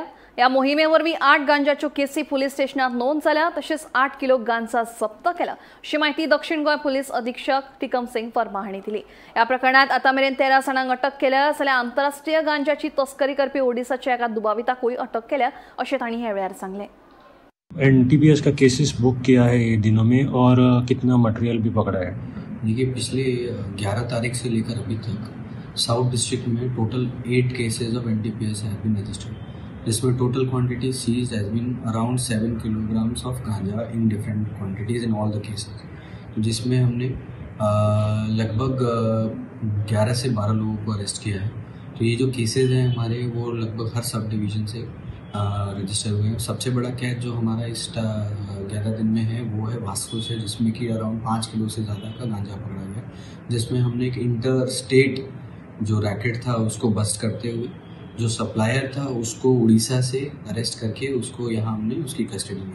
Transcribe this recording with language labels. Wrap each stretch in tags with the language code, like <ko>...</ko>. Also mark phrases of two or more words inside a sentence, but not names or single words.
<kok>या मोहिमेवरवीं 8 गांजाच्यो केसी पुलीस स्टेशनात नोंद जाल्या, तशेंच 8 किलो गांजा जप्त केला, अशी माहिती दक्षिण गोंय पुलीस अधीक्षक टिकम सिंग वर्मा हांणी दिली। या प्रकरणात आतामेरेन 13 जाणांक अटक केल्या, जाल्यार आंतरराष्ट्रीय गांजाची तस्करी करपी ओडिसाच्या एका दुबाविताकूय अटक केल्या, अशें तांणी ह्या वेळार सांगलें।</kok> <hi>एनटीपीएस का केसेस बुक किया है ये दिनों में और कितना मटेरियल भी पकड़ा है। देखिए, पिछले 11 तारीख से लेकर अभी तक</hi> <en>South District में total 8 cases of NTPS have been registered, जिसमें total quantity seized has been around 7 kilograms of ganja in different quantities in all the cases।</en> <hi>तो जिसमें हमने लगभग 11 से 12 लोगों को अरेस्ट किया है। तो ये जो केसेज हैं हमारे, वो लगभग हर</hi> <en>sub division</en> <hi>से रजिस्टर हुए हैं। सबसे बड़ा कैच जो हमारा इस 11 दिन में है वो है वास्को से, जिसमें कि अराउंड 5 किलो से ज़्यादा का गांजा पकड़ा गया, जिसमें हमने एक</hi> <en>inter state</en> <hi>जो रैकेट था उसको बस्ट करते हुए जो सप्लायर था उसको उड़ीसा से अरेस्ट करके उसको यहाँ हमने उसकी कस्टडी ली।</hi>